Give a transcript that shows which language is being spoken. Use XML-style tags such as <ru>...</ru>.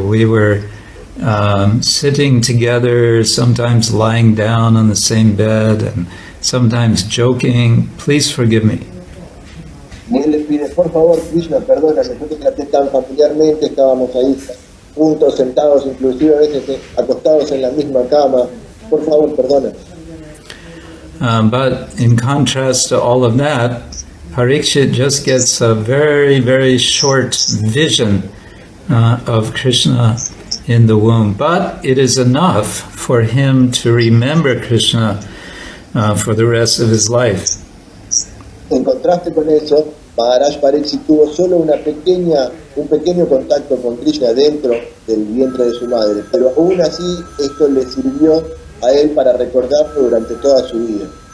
<en>We were sitting together, sometimes lying down on the same bed, and sometimes joking. Please forgive me.</en> <es>Y él le pide, por favor, Krishna, perdóname, yo te traté tan familiarmente, estábamos ahí juntos, sentados, inclusive a veces acostados en la misma cama. Por favor, perdóname.</es> <en>But in contrast to all of that, Parikshit just gets a very, very short vision of Krishna in the womb. But it is enough for him to remember Krishna for the rest of his life.</en> <es>En contraste con eso, Maharaj Pariksit tuvo solo un pequeño contacto con Krishna dentro del vientre de su madre, pero aún así esto le sirvió a él para recordarlo durante toda su vida.</es>